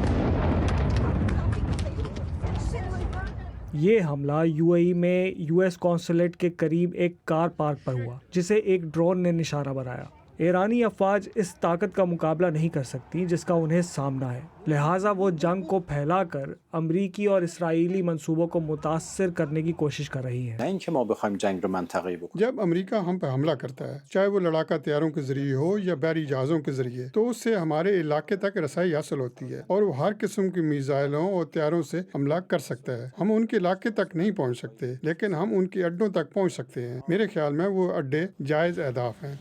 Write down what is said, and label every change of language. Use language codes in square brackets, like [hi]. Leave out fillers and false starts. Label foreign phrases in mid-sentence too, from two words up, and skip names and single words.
[ur] یہ حملہ UAE میں US قونصلیٹ کے قریب ایک کار پارک پر ہوا، جسے ایک ڈرون نے نشانہ بنایا۔ ایرانی افواج اس طاقت کا مقابلہ نہیں کر سکتی جس کا انہیں سامنا ہے، لہٰذا وہ جنگ کو پھیلا کر امریکی اور اسرائیلی منصوبوں کو متاثر کرنے کی کوشش کر رہی ہے۔ [fa] نه اینکه ما بخوایم جنگ رو منطقه‌ای بکنیم. [ur] جب امریکہ ہم پہ حملہ کرتا ہے، چاہے وہ لڑاکا طیاروں کے ذریعے ہو یا بحری جہازوں کے ذریعے، تو اس سے ہمارے علاقے تک رسائی حاصل ہوتی ہے اور وہ ہر قسم کی میزائلوں اور طیاروں سے حملہ کر سکتا ہے۔ ہم ان کے علاقے تک نہیں پہنچ سکتے، لیکن ہم ان کے اڈوں تک پہنچ سکتے ہیں۔ میرے خیال میں وہ اڈے جائز اہداف ہیں۔